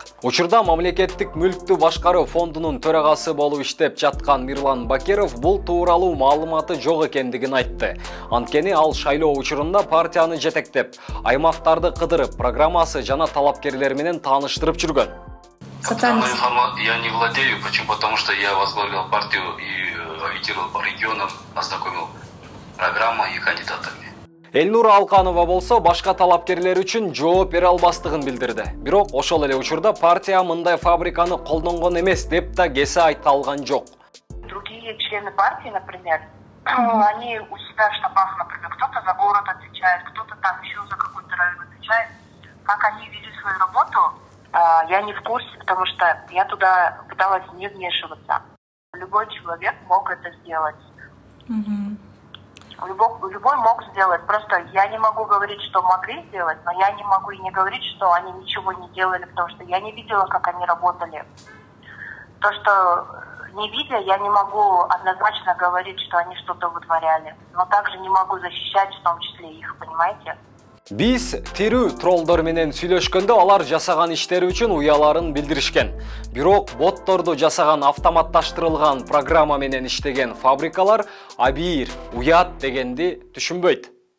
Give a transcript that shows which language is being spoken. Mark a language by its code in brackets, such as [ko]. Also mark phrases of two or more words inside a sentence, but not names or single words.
[ky] Учурда мамлекеттик мүлктү башкаруу фондунун төрагасы болуп иштеп жаткан Мирлан Бакиров бул тууралуу маалыматы жок экендигин айтты. Анткени ал шайлоо учурунда партияны жетектеп, аймактарды кыдырып, программасы жана талапкерлер менен тааныштырып жүргөн. [ru] Я не владею, почему? Потому что я возглавлял партию и агитировал по регионам, ознакомил программа и кандидатами. [ky] Эльнура Алканова болсо башка талапкерлер үчүн жооп бере албастыгын билдирди. Бирок ошол эле учурда партия мындай фабриканы колдонгон эмес деп да кесе айта алган жок. [ru] Другие члены партии, например, они у себя в штабах, например, кто-то за город отвечает, кто-то там еще за какой-то район отвечает. Как они вели свою работу, я не в курсе, потому что я туда пыталась не вмешиваться. Любой человек мог это сделать. Любой мог сделать. Просто я не могу говорить, что могли сделать, но я не могу и не говорить, что они ничего не делали, потому что я не видела, как они работали. То, что не видя, я не могу однозначно говорить, что они что-то вытворяли. Но также не могу защищать в том числе их, понимаете? [ky] Биз тирүү троллдор менен сүйлөшкөндө алар жасаган иштери үчүн уяларын билдиришкен. Бирок ботторду жасаган автоматташтырылган программа менен иштеген фабрикалар абийир, уят дегенди түшүнбөйт.